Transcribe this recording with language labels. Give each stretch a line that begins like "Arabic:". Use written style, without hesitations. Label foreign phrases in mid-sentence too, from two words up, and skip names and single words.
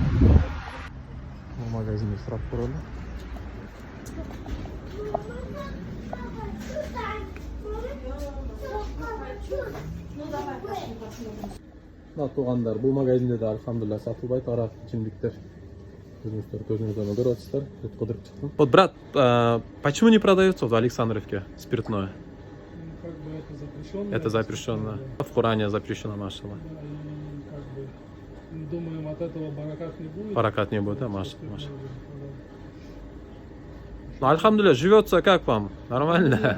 Kyrgyz: Бул магазинде сурап көрөлү. Туугандар, бул магазинде да алхамдулилlah сатылбайт арак ичимдиктер. Көзүңүздөн көрүп атасыздар. Кыдырып чыктым.
Russian: Вот, брат, почему не продается в Александровке спиртное? Как бы это запрещено. Это запрещено. В Коране запрещено, машаллах. Думаем, от этого баракат не будет. Баракат не будет, да, машаллах. Ну, альхамдулилlah, живется как вам? Нормально?